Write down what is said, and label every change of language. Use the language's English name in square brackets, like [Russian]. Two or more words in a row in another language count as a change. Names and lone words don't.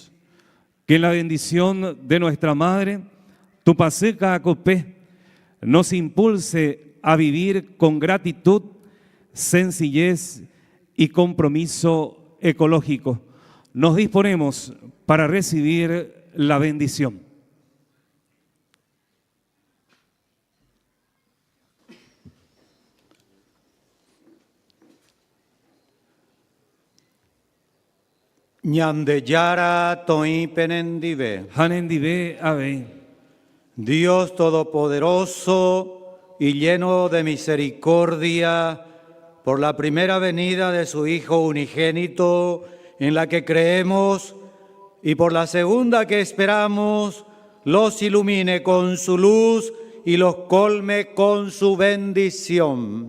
[Spanish] Que la bendición de nuestra Madre, Tupaseca Acopé, nos impulse a vivir con gratitud, sencillez y compromiso ecológico. Nos disponemos para recibir la bendición. [Guarani] Ñandeyara toi penendive. Hanendive ave. [Spanish] Dios Todopoderoso y lleno de misericordia, por la primera venida de su Hijo unigénito, en la que creemos, y por la segunda que esperamos, los ilumine con su luz y los colme con su bendición.